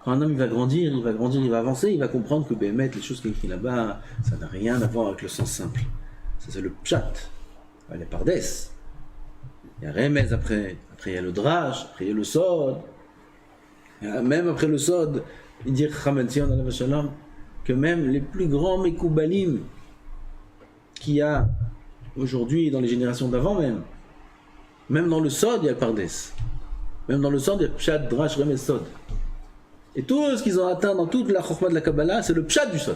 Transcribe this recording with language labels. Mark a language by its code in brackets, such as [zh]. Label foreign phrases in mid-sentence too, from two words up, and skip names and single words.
[fr] Quand un homme il va grandir, il va avancer, il va comprendre que Béhémet, les choses qui sont écrites là-bas, ça n'a rien à voir avec le sens simple. Ça c'est le pshat, les pardès. Il y a Remez après il y a le Drash, après il y a le Sod. Même après le Sod, il dit Chametzion [he] עליו שלום [fr] que même les plus grands Mekoubalim qu'il y a aujourd'hui dans les générations d'avant même dans le Sod, il y a le Pardes. Même dans le Sod, il y a le [he] פשט, דרש, רמז, סוד. [fr] Et tout ce qu'ils ont atteint dans toute la Chokhmah de la Kabbalah, c'est le Pshat du Sod.